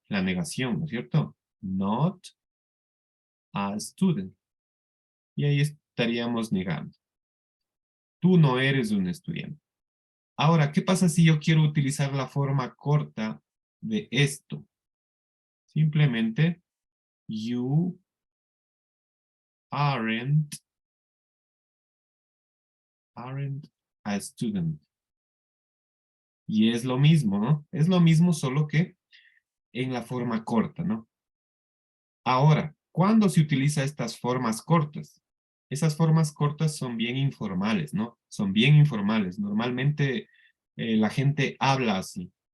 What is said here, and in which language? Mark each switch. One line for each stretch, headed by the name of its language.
Spanish: La negación, ¿no es cierto?
English: Not a student.
Spanish: Y ahí estaríamos negando. Tú no eres un estudiante. Ahora, ¿qué pasa si yo quiero utilizar la forma corta de esto? Simplemente,
English: you aren't a student.
Spanish: Y es lo mismo, ¿no? Es lo mismo, solo que en la forma corta, ¿no? Ahora, ¿cuándo se utiliza estas formas cortas? Esas formas cortas son bien informales, ¿no? Son bien informales. Normalmente la gente habla así.